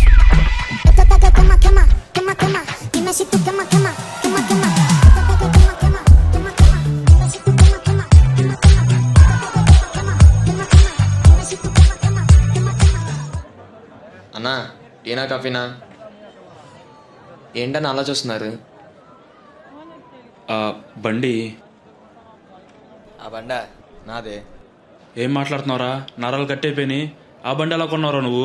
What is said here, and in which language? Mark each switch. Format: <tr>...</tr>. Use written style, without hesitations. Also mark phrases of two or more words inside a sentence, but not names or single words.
<es>Esto está que quema, quema, quema, quema. Dime si tú quema, quema, quema, quema. Esto está que quema, quema, quema, quema. Dime si tú quema, quema, quema, quema. Quema, quema, quema. Dime si tú quema, quema, quema, quema.</es> <te>అన్నా, టీనా కాఫీనా? ఏంటని అలా చూస్తున్నారు? బండి ఆ బండ నాదే. ఏం మాట్లాడుతున్నావురా? నరాలు కట్టయిపోయినాయి. ఆ బండి ఎలా కొన్నావురా నువ్వు?</te>